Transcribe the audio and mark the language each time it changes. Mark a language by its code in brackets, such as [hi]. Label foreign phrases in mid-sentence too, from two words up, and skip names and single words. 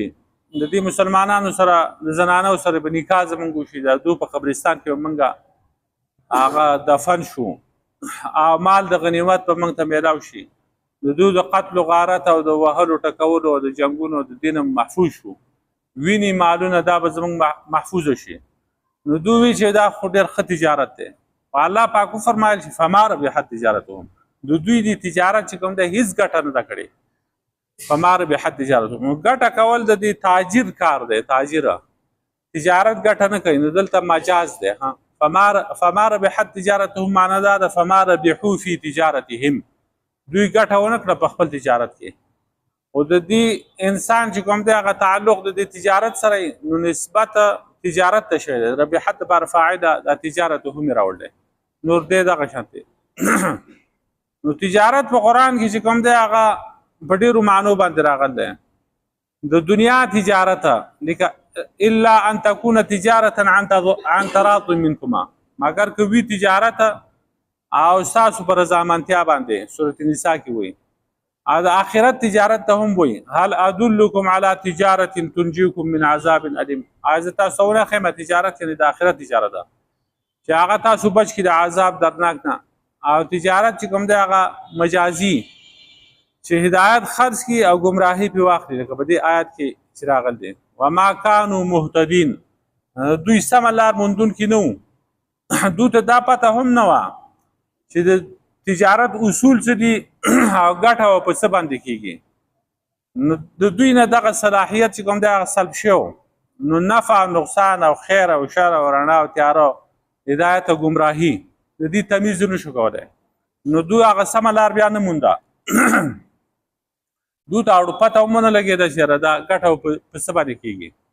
[ps] د دې مسلمانانو سره د زنانو سره به نکاح زموږ وشي د دوی په قبرستان کې به موږ هغه دفن شو او مال د غنیمت به موږ ته میلاو شي د دوی د قتل و غارت او د وهلو ټکولو او د جنګونو د دې نه محفوظ شو وینې مالونه دا به زموږ محفوظه شي. نو دوی وی چې دا خو ډېر ښه تجارت دی الله پاک وفرمایل چې [ar] فما ربحت تجارتهم [ps] د دوی د تجارت چې کوم دی هیڅ ګټه نه ده کړې. [ar] فما ربحت تجارتهم [ps] ګټه کول د دې تاجر کار دی تاجره تجارت ګټه نه کوي نو دلته مجاز دی ها [ar] فما ربحت تجارتهم [ps] معنا دا ده [ar] فما ربحوا في تجارتهم [ps] دوی ګټه ونه کړه په خپل تجارت کې او د دې انسان چې کوم دی هغه تعلق د دې تجارت سره نو نسبت تجارت ته شوی دی ربحت لپاره فاعل د تجارت هم راوړی نور دې دغه شان دی. نو تجارت په قرآن کې چې کوم دی هغه په ډېرو معنو باندې راغلی دی د دنیا تجارت لکه [ar] الا ان تكون تجارة عن تراض منكما [ps] مگر که وي تجارت او ستاسو په رضامندتیا باندې سورة النساء کې وایي او د آخرت تجارت ته هم وایي [ar] هل ادلکم علی تجارة تنجیکم من عذاب علیم [ps] زه تاسو ونه ښیم تجارت یعنې د آخرت تجارت ده چې هغه تاسو بچ کړي د عذاب دردناک نه او تجارت چې کوم دی هغه مجازي چې هدایت خرڅ کړي او ګمراهي پې واخلي لکه په دې آیت کې چې راغلی دی [ar] وما كانوا مهتدین [ps] دوی سمه لار موندونکي نه وو دوی ته دا پته هم نه وه چې د تجارت اصول څه دي او ګټه به په څه باندې کېږي نو د دوی نه دغه صلاحیت چې کوم دی هغه سلب شو نو نفع او نقصان او خیر او شر او رڼا او تیاره هدایت او ګمراهي د دې تمیز نه شو کولی نو دوی هغه سمه لار بیا نه مونده دوی ته اړو پته هم ونه لګېده چې یاره دا ګټه په څه باندې کېږي.